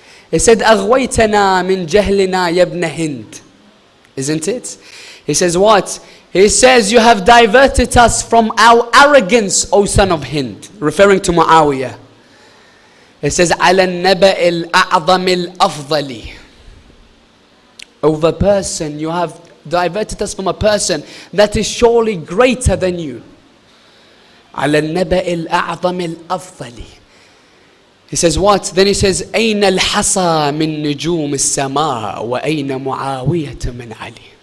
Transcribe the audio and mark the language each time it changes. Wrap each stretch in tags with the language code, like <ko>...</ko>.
<en>He said,</en> <ar>أغويتنا من جهلنا يا ابن هند.</ar> <en>Isn't it? He says what? He says, you have diverted us from our arrogance, O son of Hind. Referring to Muawiyah. He says,</en> <ar>على النبأ الأعظم الأفضل.</ar> <en>Over a person, you have diverted us from a person that is surely greater than you.</en> <ar>على النبأ الأعظم الأفضل.</ar> <en>He says what? Then he says</en> <ar>أين الحصى من نجوم السماء وأين معاوية من علي.</ar>